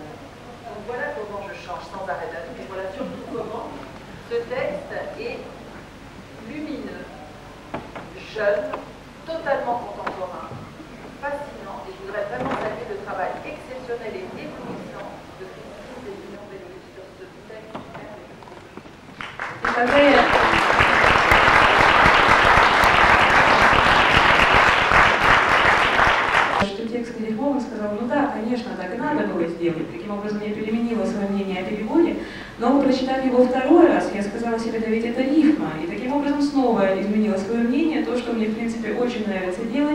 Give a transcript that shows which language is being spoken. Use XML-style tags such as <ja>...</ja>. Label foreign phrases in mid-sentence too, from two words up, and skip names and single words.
<fr>Donc voilà comment je change sans arrêt d'avis, mais voilà surtout comment ce texte est lumineux, jeune, totalement contemporain, fascinant, et je voudrais vraiment saluer le travail exceptionnel et éblouissant de Christine Zeytounian-Bellouz sur ce texte merveilleux.</fr> <ru>Что текст Терехова сказал, ну да, конечно, так и надо было сделать. Таким образом, я переменила свое мнение о переводе, но прочитав его второй снова изменила свое мнение, то, что мне, в принципе, очень нравится делать.</ru>